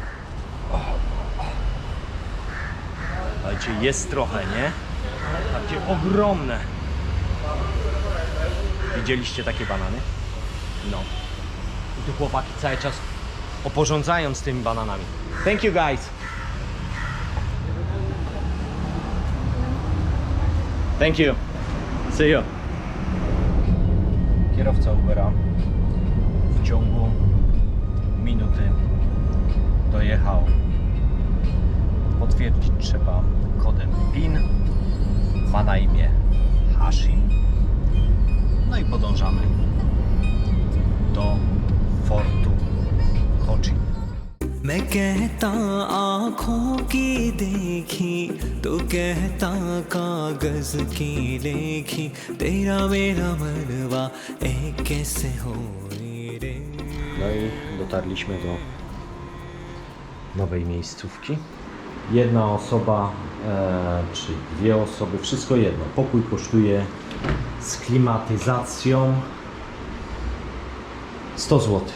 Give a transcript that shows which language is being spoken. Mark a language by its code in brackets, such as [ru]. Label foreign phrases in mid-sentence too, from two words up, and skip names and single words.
[pl] Słuchajcie, jest trochę, nie? Takie ogromne. Widzieliście takie banany? No. I tu chłopaki cały czas oporządzają z tymi bananami. [en] Thank you guys! Thank you. See you. [pl] Kierowca Ubera w ciągu minuty dojechał. Potwierdzić trzeba kodem PIN. Ma na imię Hashi. No i podążamy do fortu Cochin. [hi] मैं कहता आँखों की देखी तो कहता कागज की लेखी तेरा मेरा मरवा एक कैसे हो रे. [pl] No i dotarliśmy do nowej miejscówki. Jedna osoba czy dwie osoby, wszystko jedno. Pokój kosztuje z klimatyzacją 100 zł.